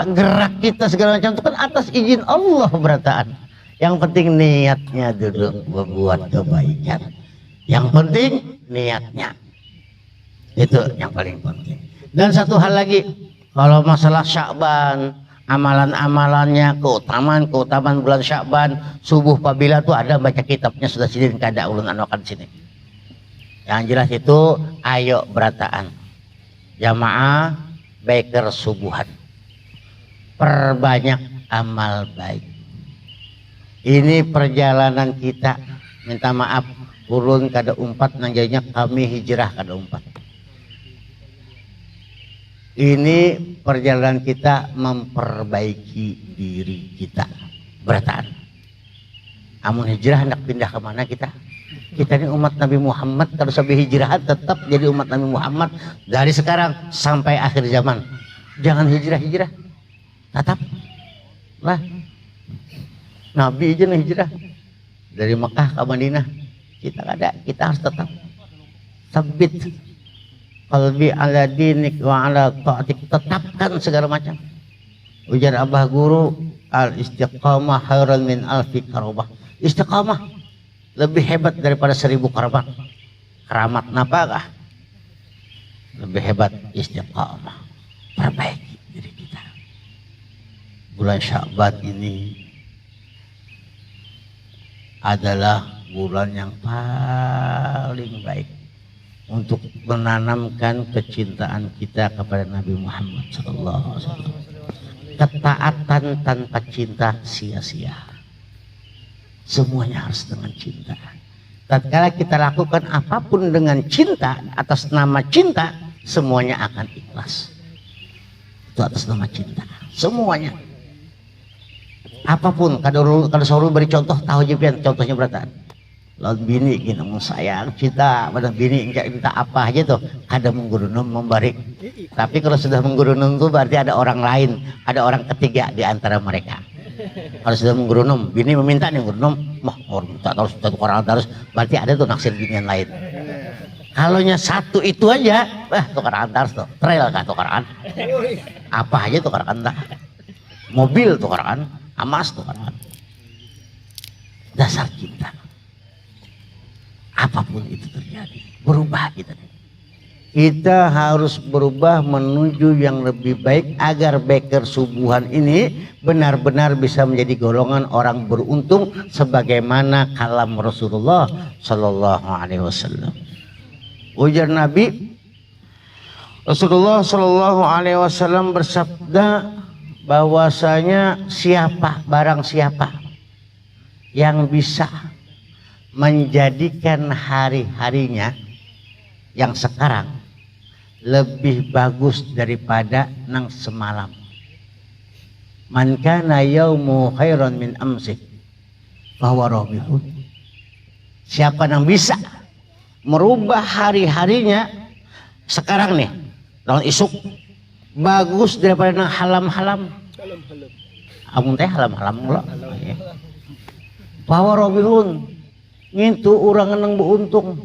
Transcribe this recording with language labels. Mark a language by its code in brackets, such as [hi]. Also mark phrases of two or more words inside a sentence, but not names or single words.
[id] Gerak kita segala macam itu kan atas izin Allah berataan. Yang penting niatnya dulu membuat kebaikan. Yang penting niatnya. Itu yang paling penting. Dan satu hal lagi, kalau masalah Sya'ban, amalan-amalannya, keutamaan bulan Sya'ban, [bjn] subuh pabila tuh ada baca kitabnya sudah sini kada ulun anokan sini. [id] Yang jelas itu ayo berataan. Jamaah baker subuhan. Perbanyak amal baik. [bjn] Ini perjalanan kita, minta maaf urun kada umpat nang jadinya kami hijrah kada umpat. [id] Ini perjalanan kita memperbaiki diri kita. Berataan. Amun hijrah hendak pindah kemana kita? Kita ini umat Nabi Muhammad, kalau sampai hijrah tetap jadi umat Nabi Muhammad dari sekarang sampai akhir zaman. Jangan hijrah-hijrah. Tetap lah. Nabi aja nih hijrah dari Mekah ke Madinah. Kita ada, kita harus tetap [ar] ثبت قلبي على دينك وعلى طاعتك, [id] tetapkan segala macam. Ujar abah guru, [ar] الاستقامة خيرا من ألف كرامة. [id] Istiqamah lebih hebat daripada 1000 karamat. Karamat napakah? Lebih hebat istiqamah. Perbaiki diri kita. Bulan Sya'ban ini adalah bulan yang paling baik untuk menanamkan kecintaan kita kepada Nabi Muhammad SAW. Ketaatan tanpa cinta sia-sia. Semuanya harus dengan cinta. Tatkala kita lakukan apapun dengan cinta, atas nama cinta, semuanya akan ikhlas. Itu atas nama cinta. Semuanya. Apapun, kalau selalu beri contoh, tahu aja contohnya berataan. Lalu bini gini mau sayang cinta, pada bini minta apa aja tuh, kada menggurunum memberi. Tapi kalau sudah menggurunum tuh berarti ada orang lain, ada orang ketiga di antara mereka. Kalau sudah menggurunum, bini meminta nih menggurunum, mau minta terus tukar terus, berarti ada tuh naksir binian lain. Kalau satu itu aja, tukar antar tuh, trail kah tukaran? Apa aja tukaran tak? Mobil tukaran. Amas tuh kan, dasar cinta. Apapun itu terjadi, berubah kita. Kita harus berubah menuju yang lebih baik agar baker subuhan ini benar-benar bisa menjadi golongan orang beruntung sebagaimana kalam Rasulullah [ar] صلى الله عليه وسلم. [id] Ujar Nabi, Rasulullah [ar] صلى الله عليه وسلم [id] bersabda bahwasanya barang siapa yang bisa menjadikan hari-harinya yang sekarang lebih bagus daripada nang semalam. [ar] من كان يومه خيرا من أمسه فهو رابح. [id] Siapa yang bisa merubah hari-harinya sekarang nih, tahun isuk bagus daripada nang halam-halam. [bjn] Amun teh halam-halam mula. Bahwa Robihun ngintu orang nang beruntung.